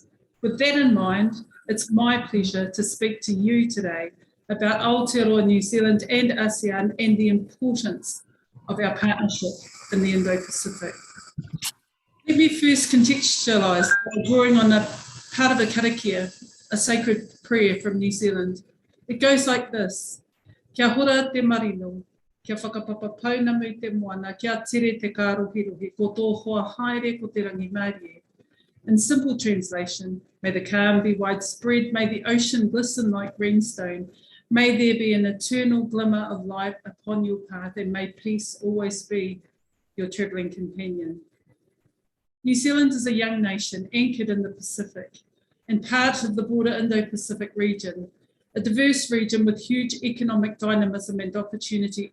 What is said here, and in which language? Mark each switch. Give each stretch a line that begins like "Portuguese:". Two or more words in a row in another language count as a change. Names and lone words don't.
English: With that in mind, it's my pleasure to speak to you today about Aotearoa, New Zealand and ASEAN and the importance of our partnership in the Indo-Pacific. Let me first contextualise by drawing on a part of a karakia, a sacred prayer from New Zealand. It goes like this:
Māori: Kia hora te marino, kia whakapapa paunamu te moana, kia tere te kārohirohi, ko tō hoa haere ko te rangi Māori.
English: In simple translation, may the calm be widespread, may the ocean glisten like greenstone, may there be an eternal glimmer of light upon your path, and may peace always be your travelling companion. New Zealand is a young nation anchored in the Pacific and part of the broader Indo-Pacific region, a diverse region with huge economic dynamism and opportunity.